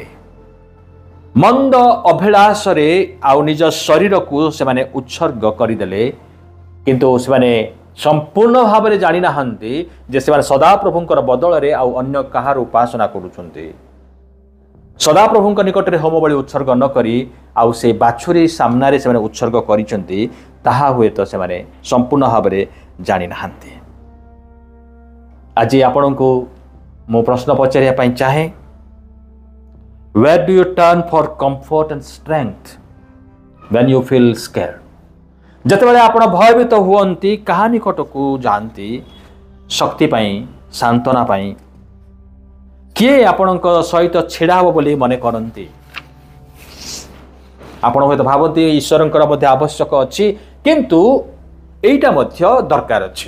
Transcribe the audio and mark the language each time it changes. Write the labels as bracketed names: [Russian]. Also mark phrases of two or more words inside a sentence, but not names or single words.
[Odia] ମନ୍ଦ ଅଭିଳାଷରେ ଆଉ ନିଜ ଶରୀରକୁ ସେମାନେ ଉତ୍ସର୍ଗ କରିଦେଲେ, କିନ୍ତୁ ସେମାନେ ସମ୍ପୂର୍ଣ୍ଣ ଭାବରେ ଜାଣିନାହାନ୍ତି ଯେ ସେମାନେ ସଦାପ୍ରଭୁଙ୍କର ବଦଳରେ ଆଉ ଅନ୍ୟ କାହାର ଉପାସନା କରୁଛନ୍ତି। ସଦାପ୍ରଭୁଙ୍କ ନିକଟରେ ହୋମବଳି ଉତ୍ସର୍ଗ ନ କରି ଆଉ ସେ ବାଛୁରୀ ସାମ୍ନାରେ ସେମାନେ ଉତ୍ସର୍ଗ କରିଛନ୍ତି, ତାହା ହୁଏତ ସେମାନେ ସମ୍ପୂର୍ଣ୍ଣ ଭାବରେ ଜାଣିନାହାନ୍ତି। ଆଜି ଆପଣଙ୍କୁ ମୁଁ ପ୍ରଶ୍ନ ପଚାରିବା ପାଇଁ ଚାହେଁ, [English] where do you turn for comfort and strength when you feel scared? [Odia] ଯେତେବେଳେ ଆପଣ ଭୟଭୀତ ହୁଅନ୍ତି, କାହା ନିକଟକୁ ଯାଆନ୍ତି ଶକ୍ତି ପାଇଁ, ସାନ୍ତ୍ୱନା ପାଇଁ? କିଏ ଆପଣଙ୍କ ସହିତ ଛିଡ଼ା ହେବ ବୋଲି ମନେ କରନ୍ତି? ଆପଣ ହୁଏତ ଭାବନ୍ତି ଈଶ୍ୱରଙ୍କର ମଧ୍ୟ ଆବଶ୍ୟକ ଅଛି, କିନ୍ତୁ ଏଇଟା ମଧ୍ୟ ଦରକାର ଅଛି।